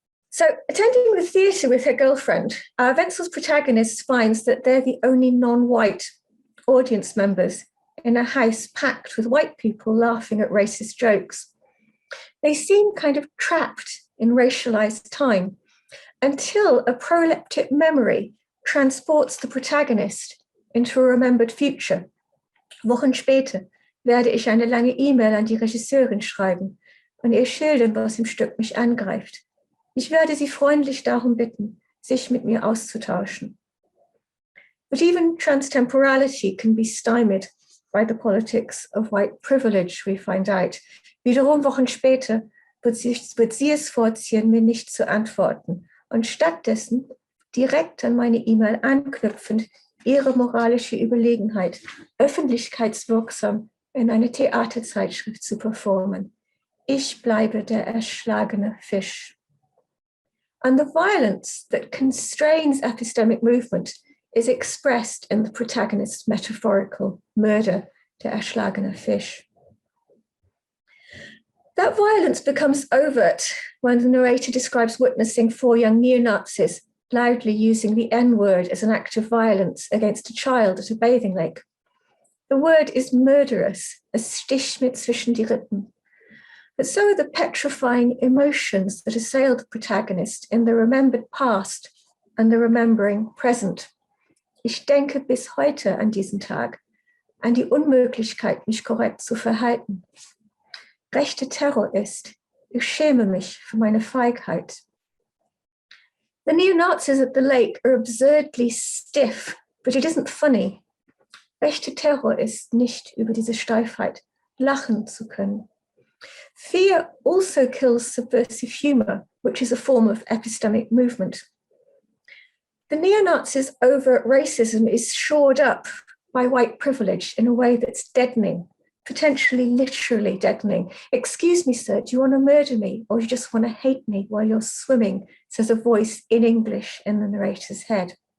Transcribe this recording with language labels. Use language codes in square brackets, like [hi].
[en] So, attending the theatre with her girlfriend, Wenzel's protagonist finds that they're the only non-white audience members in a house packed with white people laughing at racist jokes. They seem kind of trapped in racialized time until a proleptic memory transports the protagonist into a remembered future. [de] Wochen später werde ich eine lange E-Mail an die Regisseurin schreiben und ihr schildern, was im Stück mich angreift. Ich werde sie freundlich darum bitten, sich mit mir auszutauschen. [en] But even transtemporality can be stymied by the politics of white privilege, we find out. [de] Wiederum Wochen später wird sie es vorziehen, mir nicht zu antworten und stattdessen direkt an meine E-Mail anknüpfend ihre moralische Überlegenheit öffentlichkeitswirksam in eine Theaterzeitschrift zu performen. Ich bleibe der erschlagene Fisch. [en] And the violence that constrains epistemic movement is expressed in the protagonist's metaphorical murder, [de] der erschlagene Fisch. [en] That violence becomes overt when the narrator describes witnessing 4 young neo-Nazis loudly using the N-word as an act of violence against a child at a bathing lake. The word is murderous, a [de] Stich mit zwischen die Rippen. [en] But so are the petrifying emotions that assail the protagonist in the remembered past and the remembering present. [de] Ich denke bis heute an diesen Tag, an die Unmöglichkeit, mich korrekt zu verhalten. Rechter Terror ist, ich schäme mich für meine Feigheit. [en] The neo-Nazis at the lake are absurdly stiff, but it isn't funny. [de] Rechter Terror ist, nicht über diese Steifheit lachen zu können. [en] Fear also kills subversive humor, which is a form of epistemic movement. The neo-Nazis' overt racism is shored up by white privilege in a way that's deadening, potentially literally deadening. Excuse me, sir, do you want to murder me or you just want to hate me while you're swimming, says a voice in English in the narrator's head.